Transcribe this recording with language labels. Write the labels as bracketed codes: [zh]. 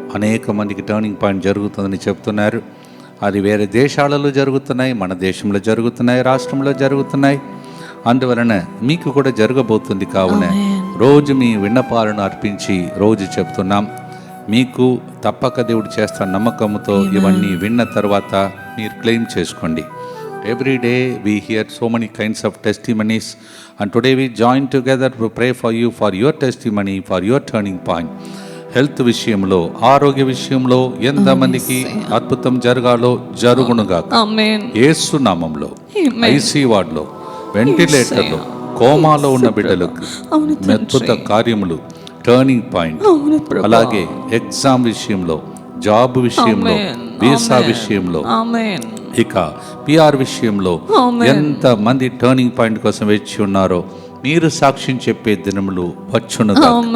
[te] అనేక మందికి turning point జరుగుతుందని చెప్తున్నారు. అది వేరే దేశాలలో జరుగుతున్నాయి, మన దేశంలో జరుగుతున్నాయి, రాష్ట్రంలో జరుగుతున్నాయి. అందువలన మీకు కూడా జరగబోతుంది. కావున రోజు మీ విన్నపాలను అర్పించి రోజు చెప్తున్నాం. మీకు తప్పక దేవుడు చేస్తున్న నమ్మకంతో ఇవన్నీ విన్న తర్వాత మీరు క్లెయిమ్ చేసుకోండి. [en] Every day we hear so many kinds of testimonies, and today we join together to pray for you, for your testimony, for your turning point. [te] Health విషయంలో, ఆరోగ్య విషయంలో ఎంతమందికి అద్భుతం జరగాలో జరుగునుగా యేసు నామంలో. ఐసీ వార్డులో, వెంటిలేటర్లో, కోమాలో ఉన్న బిడ్డలకు అద్భుత కార్యములు, టర్నింగ్ పాయింట్. అలాగే ఎగ్జామ్ విషయంలో, జాబ్ విషయంలో, వీసా విషయంలో, ఇక పిఆర్ విషయంలో ఎంత మంది టర్నింగ్ పాయింట్ కోసం వేచి ఉన్నారో మీరు సాక్ష్యం చెప్పే దినములు వచ్చునుగా.